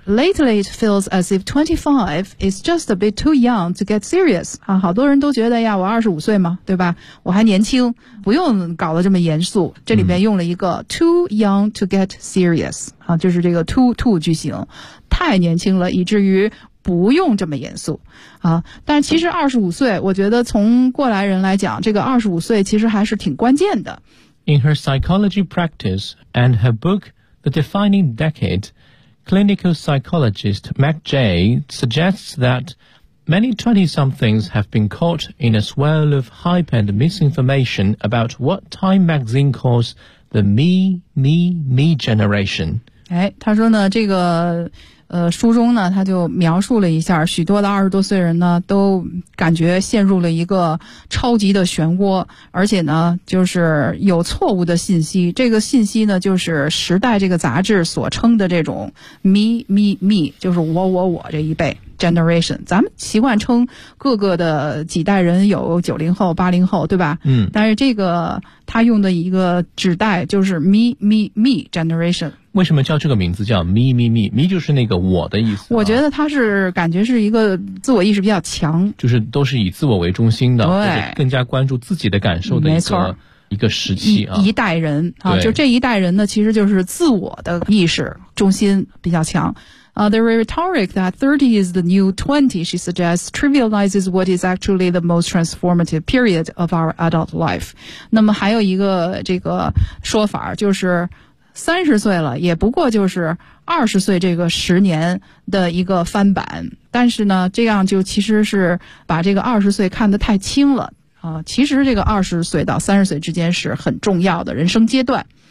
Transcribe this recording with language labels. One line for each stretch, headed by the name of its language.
English: Lately it feels as if 25 is just a bit too young to get serious
Chinese: 啊，好多人都觉得呀，我25岁嘛，对吧，我还年轻，不用搞得这么严肃。这里面用了一个
English: too young to get serious
Chinese: 啊，就是这个 too 句型，太年轻了以至于不用这么严肃啊。但其实25岁，我觉得从过来人来讲，这个25岁其实还是挺关键的。
English: In her psychology practice and her book, The Defining Decade, clinical psychologist Mac J suggests that many 20-somethings have been caught in a swirl of hype and misinformation about what Time magazine calls the me generation.
Chinese: 哎，他说呢，这个书中呢他就描述了一下，许多的二十多岁人呢都感觉陷入了一个超级的漩涡，而且呢就是有错误的信息，这个信息呢就是时代这个杂志所称的这种 me 就是我这一辈 generation， 咱们习惯称各个的几代人，有90后80后，对吧，嗯，但是这个他用的一个指代就是 me generation。为什么叫这个名字叫 me 就是那个我的意思、啊、我觉得他是感觉是一个自我意识比较强，就是都是以自我为中心的，对，或者更加关注自己的感受的一个时期、啊、一代人啊，就这一代人呢其实就是自我的意识中心比较强。
English: The rhetoric that 30 is the new 20, she suggests, trivializes what is actually the most transformative period of our adult life.
Chinese: 那么还有一个这个说法就是三十岁了也不过就是二十岁这个十年的一个翻版，但是呢这样就其实是把这个二十岁看得太轻了啊、其实这个二十岁到三十岁之间是很重要的人生阶段。